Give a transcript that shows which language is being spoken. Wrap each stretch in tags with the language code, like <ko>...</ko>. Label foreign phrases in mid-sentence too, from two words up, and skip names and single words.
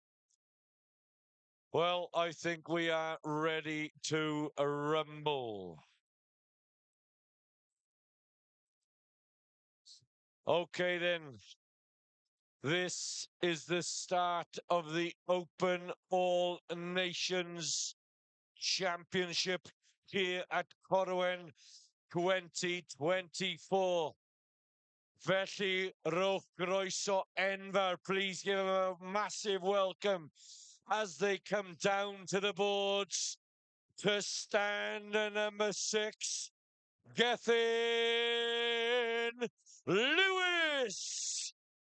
<en>Well, I think we are ready to rumble. Okay, then. This is the start of the Open All Nations Championship here at Corwen 2024.</en> <cy>Felly, rowch groeso enfawr.</cy> <en>Please give them a massive welcome as they come down to the boards to stand number 6, Gethin Lewis.</en>